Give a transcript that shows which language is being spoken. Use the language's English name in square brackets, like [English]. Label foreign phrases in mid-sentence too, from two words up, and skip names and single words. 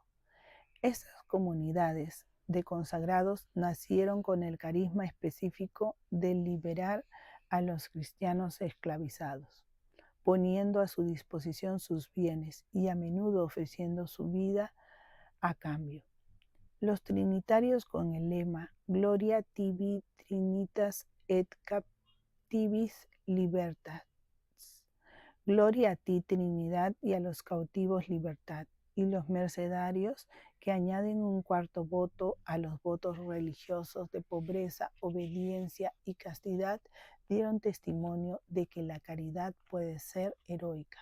[Spanish] Estas comunidades de consagrados nacieron con el carisma específico de liberar a los cristianos esclavizados, poniendo a su disposición sus bienes y a menudo ofreciendo su vida a cambio. Los trinitarios, con el lema [Latin] Gloria tibi trinitas et captivis libertas, [Spanish] gloria a ti Trinidad y a los cautivos libertad, y los mercedarios, que añaden un cuarto voto a los votos religiosos de pobreza, obediencia y castidad, dieron testimonio de que la caridad puede ser heroica.